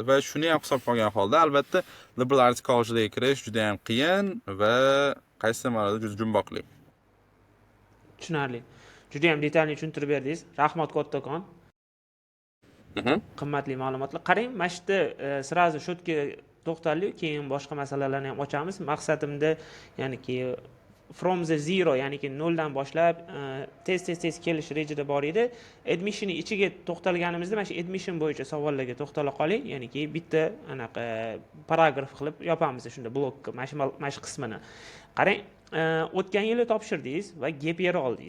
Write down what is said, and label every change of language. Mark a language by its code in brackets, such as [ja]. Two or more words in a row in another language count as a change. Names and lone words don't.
[uz] Va shuni ham hisobga olgan holda albatta [en] liberal arts college'ga [uz] kirish juda ham qiyin va qaysi ma'noda juda jumboqli. Tushunarli. Juda ham detalli tushuntirib berdingiz. Rahmat kattakon. Qimmatli ma'lumotlar. Qarang, mana shu yerda sразу shu yerga to'xtaldik, keyin boshqa masalalarni ham ochamiz. Maqsadimda ya'niki [en] from the zero, [uz] ya'niki noldan boshlab tez kelish rejada bor edi. Admission ichiga to'xtalganimizda mana shu admission bo'yicha savollarga to'xtala qoling, ya'niki bitta anaqa paragraf qilib yopamiz shunda blokka mana shu qismini. Qarang, o'tgan yili topshirdingiz va [en] gap year [uz] oldingiz.